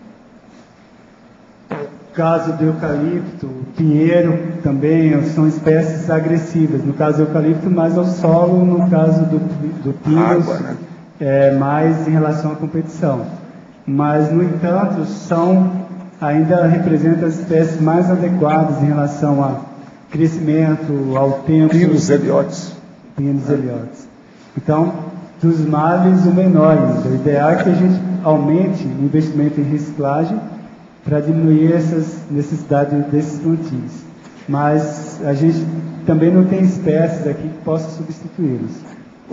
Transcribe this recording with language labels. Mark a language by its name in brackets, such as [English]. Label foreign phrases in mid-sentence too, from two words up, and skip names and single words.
[Portuguese] No caso do eucalipto, pinheiro também são espécies agressivas. No caso do eucalipto, mais ao solo, no caso do pinus, né? Mais em relação à competição. Mas, no entanto, ainda representam as espécies mais adequadas em relação a crescimento, ao tempo. Pinus eliotes. Pinus eliotes. Então, dos males, o menor ainda. O ideal é que a gente aumente o investimento em reciclagem para diminuir essas necessidades desses plantios. Mas a gente também não tem espécies aqui que possam substituí-los.